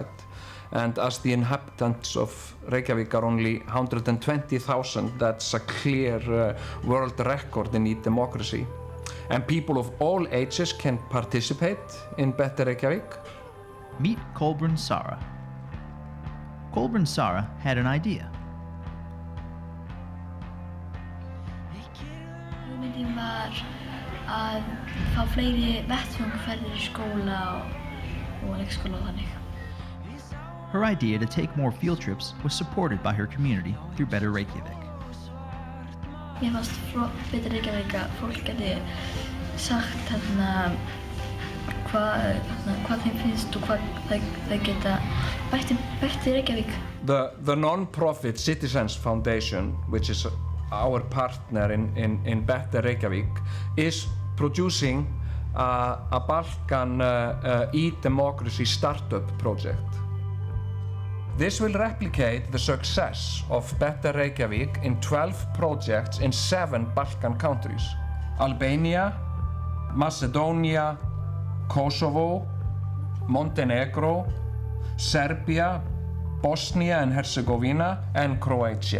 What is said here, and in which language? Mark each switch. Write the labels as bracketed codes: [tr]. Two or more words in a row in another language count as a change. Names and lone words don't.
[en] And as the inhabitants of Reykjavik are only 120,000, that's a clear world record in e-democracy. And people of all ages can participate in Better Reykjavik. Meet Kolbrun Sara. Kolbrun Sara had an idea. [is] Hugmyndin var að fá fleiri vettvangaferðir í skóla og leikskóla og þannig. [en] Her idea to take more field trips was supported by her community through Better Reykjavik. [is] Mér fannst Better Reykjavik að fólk geti sagt hvað þeim finnst og hvað þau geta bætt í Reykjavík. [en] The non-profit Citizens Foundation, which is our partner in Better Reykjavik, is producing a Balkan e-democracy startup project. This will replicate the success of Better Reykjavik in 12 projects in 7 Balkan countries: Albania, Macedonia, Kosovo, Montenegro, Serbia, Bosnia and Herzegovina, and Croatia.